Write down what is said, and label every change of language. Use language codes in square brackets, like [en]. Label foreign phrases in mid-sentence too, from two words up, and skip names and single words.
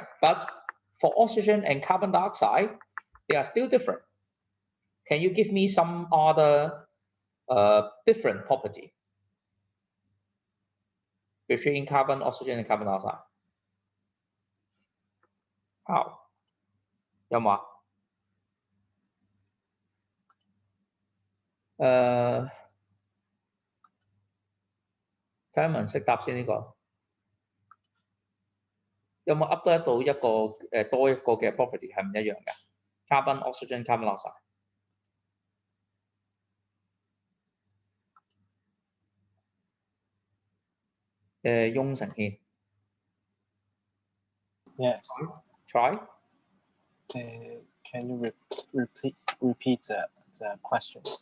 [en] But for oxygen and carbon dioxide, they are still different. Can you give me some other different property between carbon, oxygen, and carbon dioxide? How? [yue] 有冇啊？睇下文識答先呢個。有冇 up 得到一個多一個嘅 property 係唔一樣嘅 ？ [en] Carbon, oxygen, carbon dioxide。 [yue] 翁成軒。 [en] Yes. Try. Can you repeat the questions?